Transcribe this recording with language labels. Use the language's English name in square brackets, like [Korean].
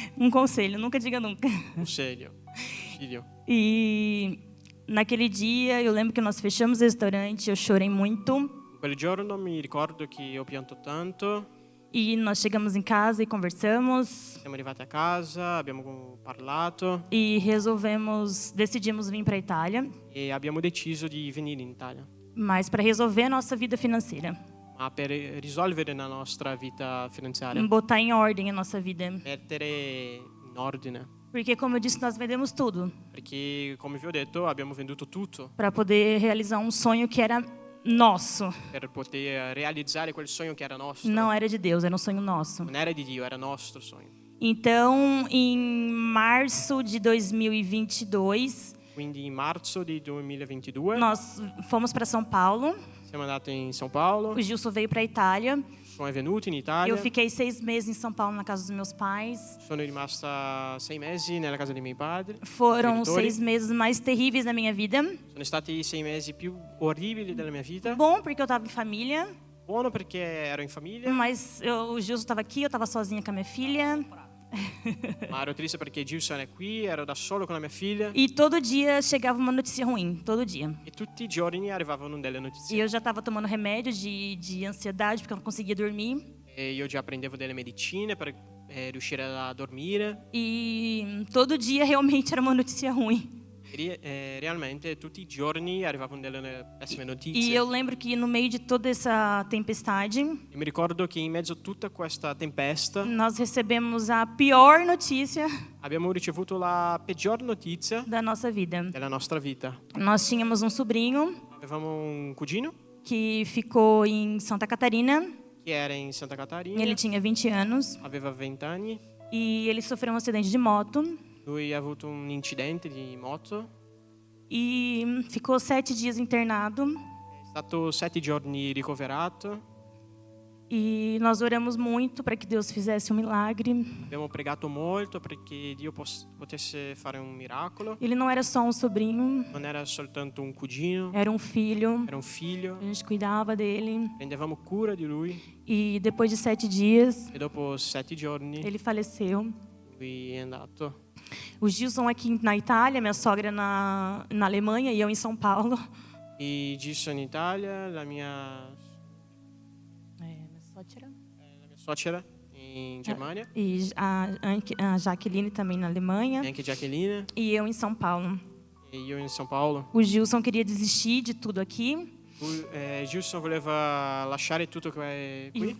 [Portuguese] Conselho, nunca diga nunca. [Italian] Consiglio. [Portuguese] E naquele dia eu lembro que nós fechamos o restaurante, eu chorei muito. [Italian] Quel giorno mi ricordo che ho pianto tanto. [Portuguese] E nós chegamos em casa e conversamos. [Italian] Siamo arrivati a casa, abbiamo parlato [Portuguese] E decidimos vir para a Itália, [Italian] e abbiamo deciso di venire in Italia. [Portuguese] mas para resolver a nossa vida financeira, [Italian] Ma per risolvere la nostra vita finanziaria, [Portuguese] botar em ordem a nossa vida. [Italian] mettere in ordine. [Portuguese] Porque, como eu disse, nós vendemos tudo [Italian] Perché, come vi ho detto, abbiamo venduto tutto [Portuguese] para poder realizar um sonho que era nosso. [Italian] per poter realizzare quel sogno che era nostro. [Portuguese] Não era de Deus, era um sonho nosso. [Italian] Non era di Dio, era nostro sogno. [Portuguese] Então, em março de 2022, [Italian] Quindi in marzo di 2022 [Portuguese] nós fomos para São Paulo. [Italian] siamo andati in São Paulo, [Portuguese] O Gilson veio para a Itália. [Italian] sono venuti in Italia, [Portuguese] Eu fiquei 6 meses em São Paulo na casa dos meus pais. [Italian] sono rimasta 6 mesi nella casa dei miei padri. [Portuguese] Foram [Italian] genitori. [Portuguese] 6 meses mais terríveis da minha vida. [Italian] Sono stati i 6 mesi più orribili della mia vita. [Portuguese] Bom, porque eu estava em família, [Italian] Buono perché ero in famiglia, [Portuguese] mas o Gilson estava aqui, eu estava sozinha com a minha filha. [Italian] ma ero triste perché Gilson è qui, ero da solo con la mia figlia [Portuguese] E todo dia chegava uma notícia ruim, todo dia. [Italian] e tutti i giorni arrivavano delle [Portuguese] E [Italian] notizie. [Portuguese] eu já estava tomando remédio de ansiedade, porque eu não conseguia dormir. [Italian] E io già prendevo delle medicine per riuscire a dormire. [Portuguese] E todo dia realmente era uma notícia ruim. [Italian] Realmente tutti i giorni arrivavano delle pessime [Portuguese] E [Italian] notizie. [Portuguese] eu lembro que no meio de toda essa tempestade, [Italian] E mi ricordo che in mezzo a tutta questa tempesta [Portuguese] nós recebemos a pior notícia [Italian] abbiamo ricevuto la peggior notizia [Portuguese] da nossa vida. [Italian] della nostra vita. [Portuguese] Nós tínhamos um sobrinho [Italian] Avevamo un cugino [Portuguese] que ficou em Santa Catarina. [Italian] che era in Santa Catarina, [Portuguese] Ele tinha 20 anos [Italian] aveva 20 anni. [Portuguese] e ele sofreu um acidente de moto [Italian] Lui ha avuto un incidente di moto, [Portuguese] e ficou 7 dias internado. [Italian] è stato 7 giorni ricoverato. [Portuguese] E nós oramos muito para que Deus fizesse um milagre. [Italian] Abbiamo pregato molto perché Dio potesse fare un miracolo. [Portuguese] Ele não era só um sobrinho, [Italian] Non era soltanto un cugino, [Portuguese] era um filho. [Italian] era un figlio. [Portuguese] A gente cuidava dele. [Italian] Prendevamo cura di lui [Portuguese] E depois de 7 dias, [Italian] e dopo 7 giorni [Portuguese] ele faleceu. [Italian] lui è andato. [Portuguese] O Gilson aqui na Itália, minha sogra na Alemanha e eu em São Paulo. [Italian] E Gilson in Italia, la mia suocera in Germania, [Portuguese] E a Jaqueline também na Alemanha. [Italian] e anche Jacqueline, [Portuguese] E eu em São Paulo. [Italian] e io in São Paulo. [Portuguese] O Gilson queria desistir de tudo aqui [Italian] Gilson voleva lasciare tutto qui